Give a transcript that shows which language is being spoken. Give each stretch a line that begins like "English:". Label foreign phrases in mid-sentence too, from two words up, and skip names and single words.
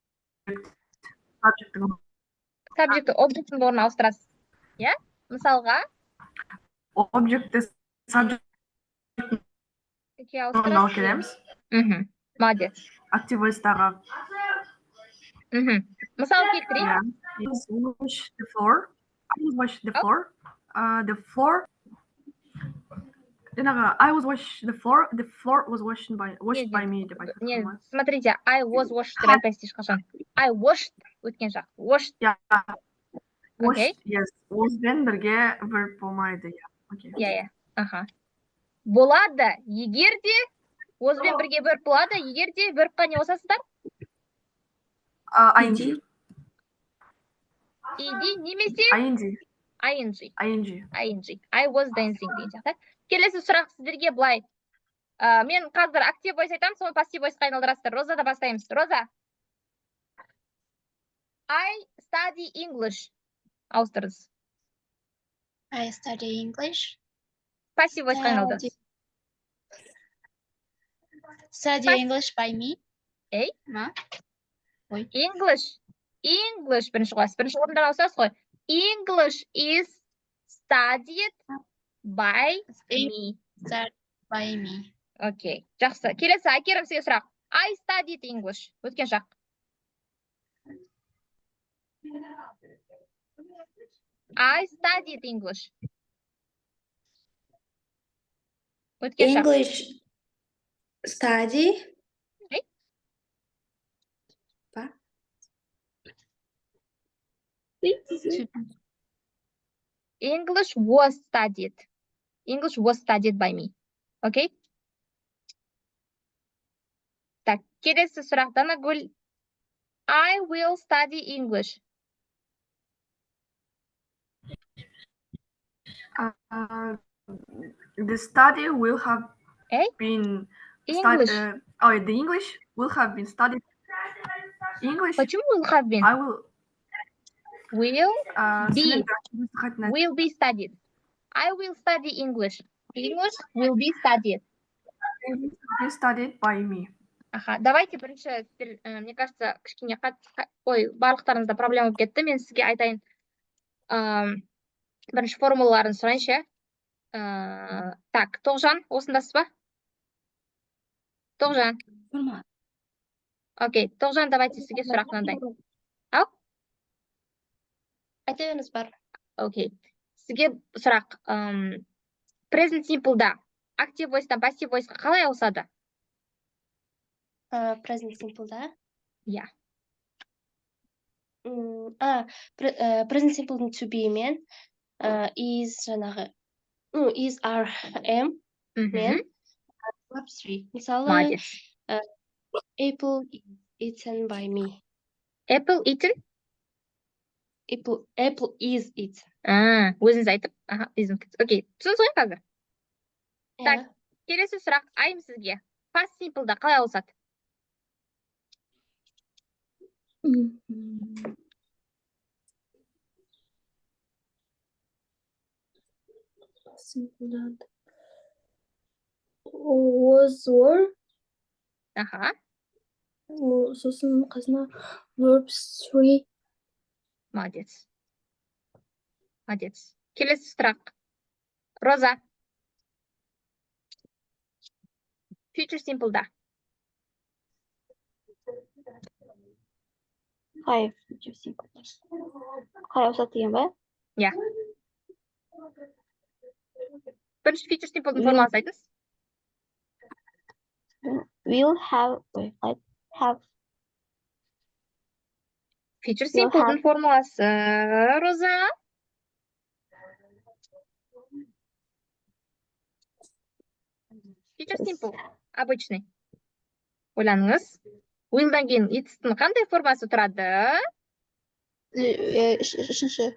Kazakh: Subject'ті object'ің орнына ауыстырасыз. Я? Мысалға? Object'ті subject'ті орнына келеміз.
Russian: Молодец.
English: Active voice'тағы.
Kazakh: Мысал келтірейік.
English: I wash the floor. The floor. I was wash the floor. The floor was washed by me.
Russian: Нет, смотрите,
English: I was washed
Kazakh: деп айтпайсыз ешқашан.
English: I washed
Kazakh: өткен жақ.
English: Washed. Washed, yes.
Kazakh: Waspен бірге verb болмайды. Я. Аха. Болады, егер де waspен бірге verb болады, егер де verbқа не қосасыздар?
English: ING.
Kazakh: Немесе
English: ING. I was dancing
Kazakh: деген сияқты. Келесі сұрақ сіздерге былай. Мен қазір
English: active voice
Kazakh: айтамын, соны
English: passive voice'қа
Kazakh: айналдырасыздар. Розада бастаймыз. Роза.
English: I study English.
Kazakh: Ауыстырыңыз.
English: I study English. Passive voice'қа
Kazakh: айналдырыңыз.
English: Study English by me.
Kazakh: English бірінші қойасыз. Бірінші орындан ауысасыз ғой.
English: English is studied by me. By me.
Kazakh: Окей. Жақсы. Келесі Айкерім сізге сұрақ.
English: I studied English.
Kazakh: Өткен шақ.
English: I studied English.
Kazakh: Өткен шақ.
English: English study. English was studied. English was studied by me.
Kazakh: Okay? Так, келесі сұрақ. Данагүл.
English: I will study English. The study will have been English. The English will have been studied. English. Почему will have been? I will. Will be studied. I will study English. English will be studied. Be studied by me.
Kazakh: Аха, давайте бірінші,
Russian: мне кажется,
Kazakh: кішкене ой, барлықтарыңызда проблема болып кетті. Мен сізге айтайын. Бірінші формулаларын сұрайыншы. Так, Тоғжан, осындасыз ба? Тоғжан. Окей, Тоғжан, давайте сізге сұрақ мынандай. Ау? Айта беріңіз бар. Окей. Сізге сұрақ.
English: Present simple'да active voice'дан passive voice'қа
Kazakh: қалай ауысады?
English: Present simple-
Kazakh: да. Иә.
English: Present simple-
Kazakh: дің
English: to be-
Kazakh: мен is жаңағы
English: is are am
Kazakh: мен verb 3. Мысалы,
Russian: Молодец.
English: apple is eaten by me. Apple eaten? Apple is eaten.
Kazakh: Өзіңіз айтып. Окей, түсінсіз ғой қазір? Так, келесі сұрақ айым сізге.
English: Past simple'да
Kazakh: қалай ауысады?
English: Was were.
Kazakh: Аха, Сосын қасына verbs 3.
Russian: молодец. Молодец.
Kazakh: Келесі сұрақ. Роза.
English: Future simple'да.
Kazakh: Қалай ауысады деген ба? Иә. Бірінші
English: future simple'дың
Kazakh: формуласын айтыңыз.
English: Will have, have. Future simple'дың
Kazakh: формуласы, Роза.
English: Future simple, обычный.
Kazakh: Ойланыңыз. Will'дан кейін it's-тің қандай формасы тұрады? Үшінші.